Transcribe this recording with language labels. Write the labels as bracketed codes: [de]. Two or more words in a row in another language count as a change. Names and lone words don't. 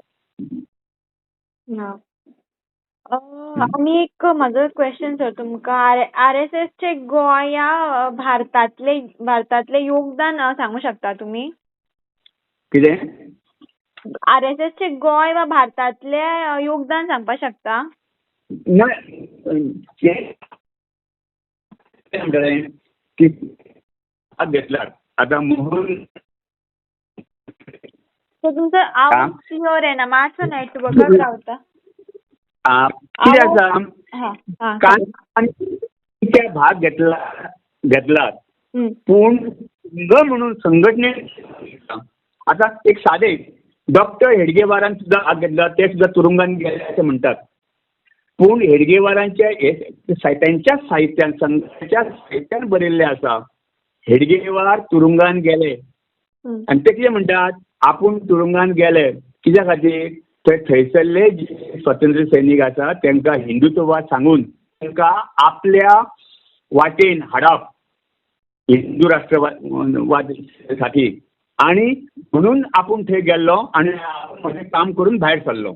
[kok] आणि एक माझं क्वेश्चन सर तुमकां RSS चे गोंया भारतातले योगदान सांगू शकता तुमी. कितें RSS चे गोंय वा भारतातले योगदान सांगपाक शकता. ना की घेतला आता मोहन तुमचं आवाज क्लिअर आहे ना मातसो नेटवर्क रावता. कितें आसा भाग घेतला पूण म्हणून संघटने आता एक साधे डॉक्टर हेडगेवारान सुद्धा भाग घेतला ते सुद्धा तुरुंगात गेले असे म्हणतात. पूण हेडगेवारांच्या त्यांच्या साहित्यान संघाच्या साहित्यान बरयल्ले आसा हेडगेवार तुरुंगात गेले आणि ते कितें म्हणटात आपूण तुरुंगात गेले कित्या खातीर तर थंयसरले जे स्वातंत्र्य सैनीक आसा तांकां हिंदुत्ववाद सांगून तांकां आपल्या वाटेन हाडप हिंदू राष्ट्रवाद साठी आणि म्हणून आपूण थंय गेल्लो आणि काम करून भायर सरलो.